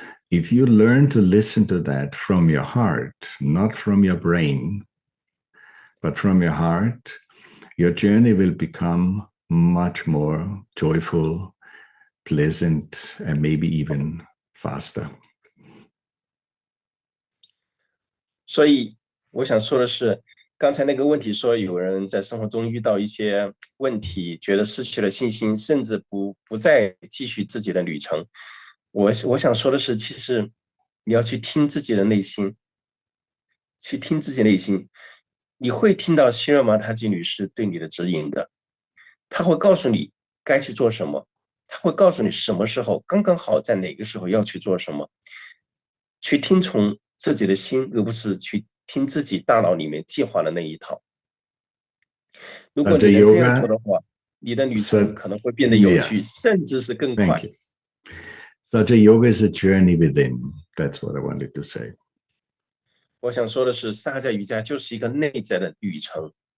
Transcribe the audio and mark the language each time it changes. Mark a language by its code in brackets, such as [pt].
[en] If you learn to listen to that from your heart, not from your brain, but from your heart, your journey will become much more joyful, pleasant, and maybe even faster. [zh] 所以我想说的是，刚才那个问题说，有人在生活中遇到一些问题，觉得失去了信心，甚至不再继续自己的旅程。我想说的是，其实你要去听自己的内心，去听自己内心。你会听到希尔玛塔吉女士对你的指引的，她会告诉你该去做什么，她会告诉你什么时候刚刚好，在哪个时候要去做什么，去听从自己的心，而不是去听自己大脑里面计划的那一套。如果你能这样做的话，你的旅程可能会变得有趣，甚至是更快。 [en] Saja yoga is a journey within. That's what I wanted to say. [zh] 我想说的是，萨迦瑜伽就是一个内在的旅程。